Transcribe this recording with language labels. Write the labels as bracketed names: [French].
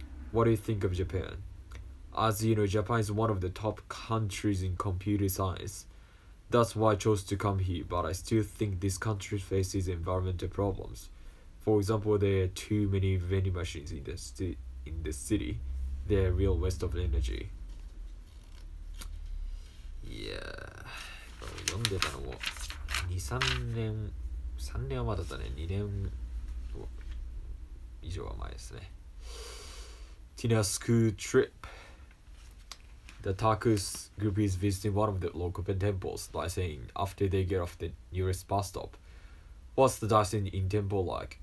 [English] What do you think of Japan? As you know, Japan is one of the top countries in computer science. That's why I chose to come here, but I still think this country faces environmental problems. For example, there are too many vending machines in the city. They're a real waste of energy. [Japanese] いやー、読んでたのも2、3年、3年はまだだね、2年以上は前ですね。 [English] Tina school trip. The Taku's group is visiting one of the local temples by saying after they get off the nearest bus stop, "What's the dancing in temple like?"